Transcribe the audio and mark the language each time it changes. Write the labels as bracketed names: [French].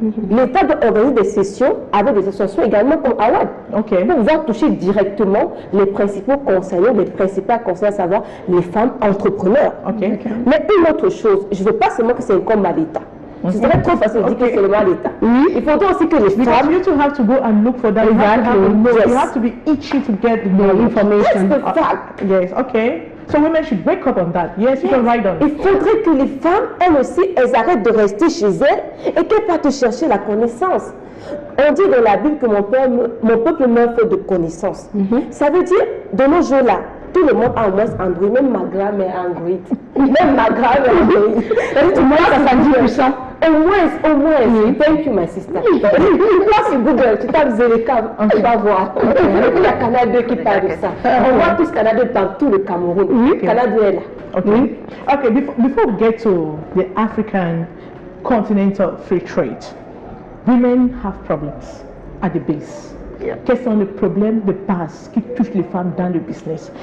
[French] L'État doit organiser des sessions avec des associations également comme AWAD, pour pouvoir toucher directement les principaux concernés, à savoir les femmes entrepreneurs. Mais une autre chose, je ne veux pas seulement que c'est incombe à l'État. Ce serait trop facile de dire que c'est seulement l'État. Il faudrait aussi que les femmes... [English] You have to go and look for that. You have to be itchy to get the information. That's the fact. Yes, okay. So women should wake up on that. Yes, you can write on. [French] Il faudrait que les femmes, elles aussi, elles arrêtent de rester chez elles et qu'elles partent chercher la connaissance. On dit dans la Bible que mon peuple meurt faute de connaissance. Ça veut dire, de nos jours-là, tout le monde a au moins Android, même ma grand-mère a Android. Même ma grand-mère a Android. Moi, ça dit puissant. Au moins. [English] Thank you, my sister. [French] Là, sur Google, tu tapes ZLECAF, tu vas voir. Et puis, il y a Canal 2 qui parle de ça. On voit tous Canal 2 dans tout le Cameroun. Canal 2 est là. [English] Okay, before we get to the African continental free trade, women have problems at the base. [French] Quels sont les problèmes de base qui touchent les femmes dans le business?